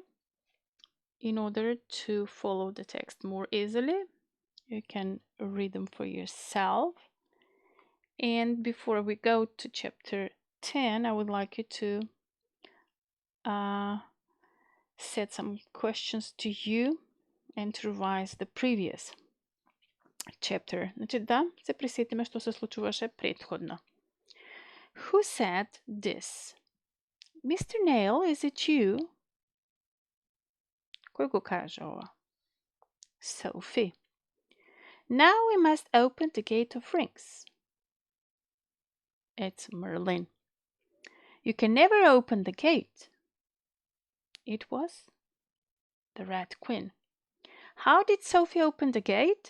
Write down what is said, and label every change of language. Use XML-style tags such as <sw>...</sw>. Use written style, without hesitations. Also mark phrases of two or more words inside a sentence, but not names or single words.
<en>In order to follow the text more easily, you can read them for yourself. And before we go to chapter 10, I would like you to set some questions to you and to revise the previous chapter.</en> <mk>Значи да се присетиме што се случуваше претходно.</mk> <en>Who said this? Mr. Nail, is it you?</en> <mk>Кој го кажа ова?</mk> <en>Sophie. Now we must open the gate of rings. It's Merlin. You can never open the gate. It was the Red Queen. How did Sophie open the gate?</en>